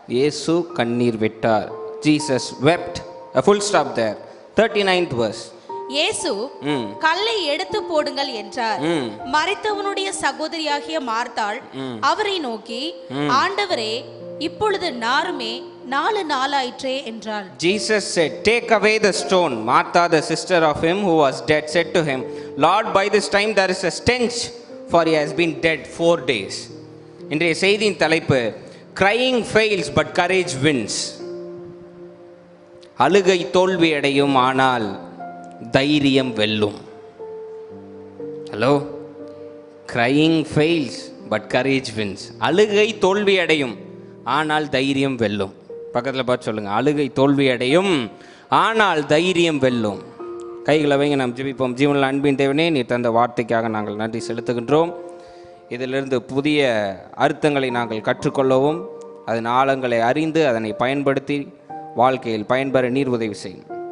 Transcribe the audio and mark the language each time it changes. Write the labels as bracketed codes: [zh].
[ta] இயேசு கண்ணீர் விட்டார். [en] Jesus wept. A full stop there. 39th verse. [ta] இயேசு கல்லை எடுத்து போடுங்கள் என்றார். மரித்தவனுடைய சகோதரியாகிய மார்த்தாள் அவரை நோக்கி, ஆண்டவரே, இப்பொழுது நாருமே 4 நாளாயிற்றே என்றாள். [en] Jesus said, take away the stone. Martha, the sister of him who was dead, said to him, Lord, by this time there is a stench, for he has been dead 4 days. [ta] இன்றைய செய்தியின் தலைப்பு, [en] crying fails but courage wins. [ta] அழுகை தோல்வி அடையும், ஆனால் தைரியம் வெல்லும். Hello. [en] crying fails but courage wins. [ta] அழுகை தோல்வி அடையும், ஆனால் தைரியம் வெல்லும். பக்கத்தில் பார்த்து சொல்லுங்கள், அழுகை தோல்வி அடையும், ஆனால் தைரியம் வெல்லும். கைகளை வைங்க, நாம் ஜெபிப்போம். ஜீவனில் அன்பின் தேவனே, நீ தந்த வார்த்தைக்காக நாங்கள் நன்றி செலுத்துகின்றோம். இதிலிருந்து புதிய அர்த்தங்களை நாங்கள் கற்றுக்கொள்ளவும், அதன் ஆழங்களை அறிந்து அதனை பயன்படுத்தி வாழ்க்கையில் பயன்பெற நீர் உதவி செய்யும்.